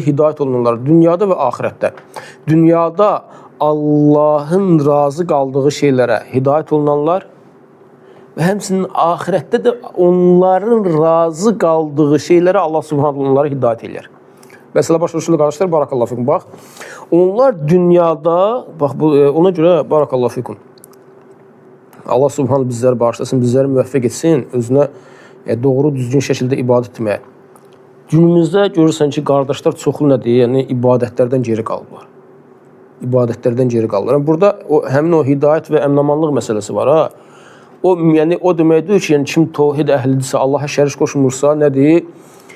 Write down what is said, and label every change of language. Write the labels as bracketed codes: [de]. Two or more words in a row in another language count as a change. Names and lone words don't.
[az] Hidayət olunanlar dünyada və axirətdə. Dünyada Allahın razı qaldığı şeylərə hidayət olunanlar və həmçinin axirətdə də onların razı qaldığı şeylərə Allah subhanahu onları hidayət edir. Məsələ başa düşülür qardaşlar, [ar] بارك الله فيكم. [az] Bax, onlar dünyada, bax ona görə [ar] بارك الله فيكم. [az] Allah subhanahu bizləri bağışlasın, bizləri müvəffəq etsin, özünə doğru, düzgün şəkildə ibadət etməyə. Günümüzdə görürsən ki, qardaşlar çoxlu nədir? Yəni ibadətlərdən geri qalırlar. İbadətlərdən geri qalırlar. Burada həmin o hidayət və əminamanlıq məsələsi var ha. O deməkdir ki, yəni kim təvhid əhlidirsə, Allaha şərik qoşmursa, nədir?